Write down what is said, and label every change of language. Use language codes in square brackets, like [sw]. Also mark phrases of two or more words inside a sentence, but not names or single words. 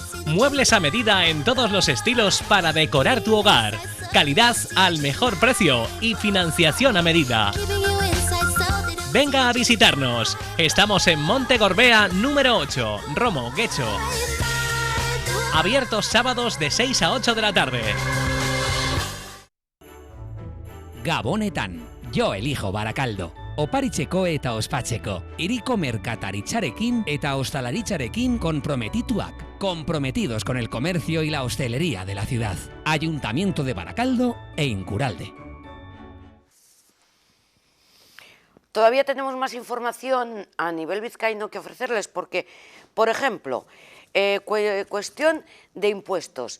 [es] Muebles a medida en todos los estilos para decorar tu hogar. Calidad al mejor precio y financiación a medida. Venga a visitarnos. Estamos en Monte Gorbea número 8, Romo, Guecho. Abiertos sábados de 6 a 8 de la tarde. [eu] Gabonetan. [es] Yo elijo Baracaldo. [eu] Oparitzeko eta ospatzeko. Hiriko merkataritzarekin eta ostalaritzarekin konprometituak. [es] Comprometidos con el comercio y la hostelería de la ciudad. Ayuntamiento de Baracaldo e Incuralde. Todavía tenemos más información a nivel vizcaíno que ofrecerles porque, por ejemplo, cuestión de impuestos.